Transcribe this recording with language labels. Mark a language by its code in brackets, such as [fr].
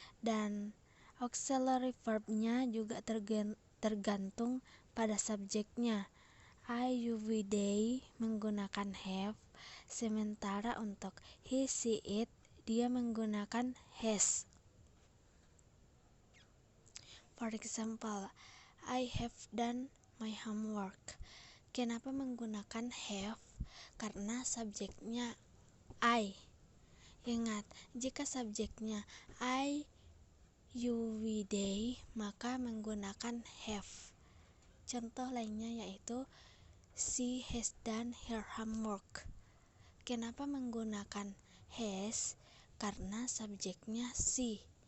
[id] Dan auxiliary verbnya juga tergantung pada subjeknya. I, you, we, they menggunakan have, sementara untuk he, she, it dia menggunakan has. [en] For example, I have done my homework. [id] Kenapa menggunakan have? Karena subjeknya I. Ingat, jika subjeknya I, you, we, they, maka menggunakan have. Contoh lainnya yaitu [en] she has done her homework. [id] Kenapa menggunakan has? Karena subjeknya she.